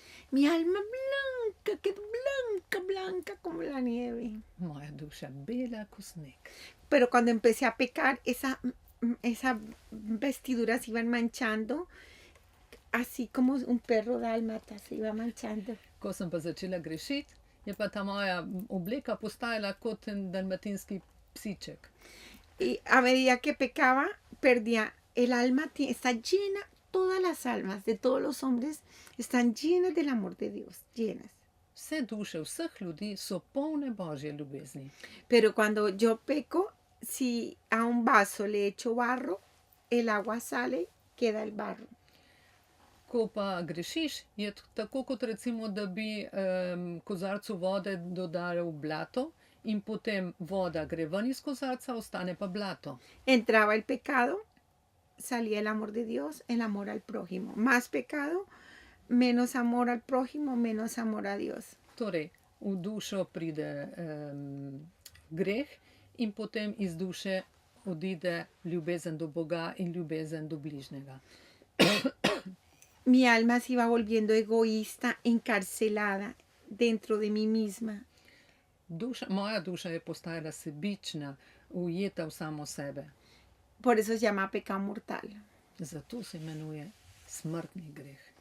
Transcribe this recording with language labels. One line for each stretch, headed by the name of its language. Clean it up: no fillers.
Spanish: Mi alma blanca, quedó blanca como la nieve.
Slovenian: Moja duša bela kot sneg.
Spanish: Pero cuando empecé a pecar, esas vestiduras iban manchando, así como un perro dálmata se iba manchando.
Slovenian: Ko sem pa začela grešiti, je pa ta moja obleka postajala kot en dalmatinski psiček.
Spanish: Y a medida que pecaba, perdía el alma, está llena, todas las almas de todos los hombres están llenas del amor de Dios, llenas.
Slovenian: Vse duše vseh ljudi so polne božje ljubezni.
Spanish: Pero cuando yo peco, si a un vaso le echo barro, el agua sale, queda el barro.
Slovenian: Ko pa grešiš, je tako kot recimo, da bi kozarcu vode dodali v blato in potem voda gre ven iz kozarca, ostane pa blato.
Spanish: Entraba el pecado, salía el amor de Dios, el amor al prójimo. Más pecado, menos amor al prójimo, menos amor a Dios.
Slovenian: Torej, v dušo pride greh in potem iz duše odide ljubezen do Boga in ljubezen do bližnjega.
Spanish: Mi alma se iba volviendo egoísta, encarcelada dentro de mí misma.
Slovenian: Moja duša je postajala sebična, ujeta v samo sebe.
Spanish: Por eso se llama pecado mortal.
Slovenian: Zato se imenuje smrtni greh.